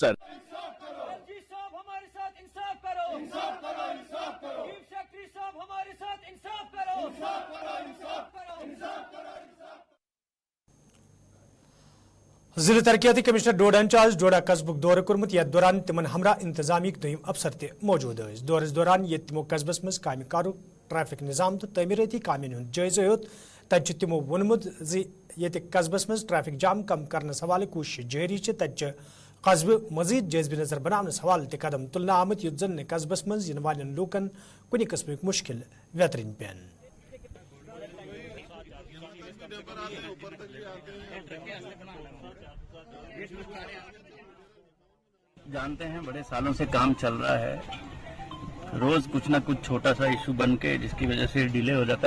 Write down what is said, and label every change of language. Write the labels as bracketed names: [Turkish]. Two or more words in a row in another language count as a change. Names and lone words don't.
[Hindi] सर [Kashmiri] जिले तरक्याती कमिश्नर डोडान आज डोडा कस्बुक दौर कोर्मुत, यथ दौरान तिमन हमरा इंतजामिक दुयम अफसर ते मौजूद थे। दौरस दौरान ये तिमो कस्बस मज कामि कारो ट्रैफिक निजाम तो तमीरती कामन हुंद जायजा हेत। तत तिमो वोनमुत ज ये कस्बस मज ट्रैफिक जाम कम करने हवाले कोशिश जारी है। तत कस्बह मजीद जज्ब नजर बनाने हवाले ते कदम तुलना आमत, युत जन कस्बस मज इन वालन लूकन कुछ किस्म मुश्किल वेतरिन पेन। [Hindi] जानते हैं बड़े सालों से काम चल रहा है, रोज कुछ ना कुछ छोटा सा इशू बन के जिसकी वजह से डिले हो जाता है।